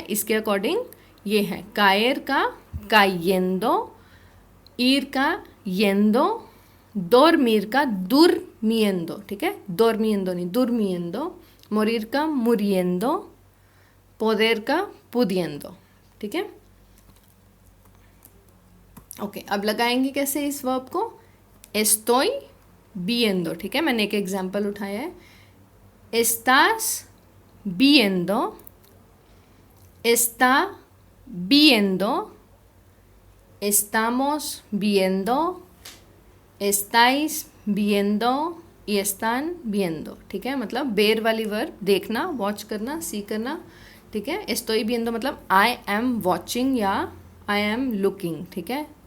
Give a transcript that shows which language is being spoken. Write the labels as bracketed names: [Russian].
[Hindi] इसके अकॉर्डिंग ये है कायर का cayendo, ir का yendo, dormir का durmiendo, ठीक है, dormiendo नहीं durmiendo, morir का muriendo, poder का pudiendo, ठीक है। ओके, अब लगाएंगे कैसे इस वर्ब को? [Spanish] estoy viendo, [Hindi] ठीक है, मैंने एक एग्जांपल उठाया है। [Spanish] estás viendo, está viendo, estamos viendo, estáis viendo y están viendo, [Hindi] ठीक है। मतलब बेर वाली वर्ब, देखना, वॉच करना, सी करना, ठीक है। [Spanish] estoy viendo [Hindi] मतलब [English] I am watching या I am looking, [Hindi] ठीक है।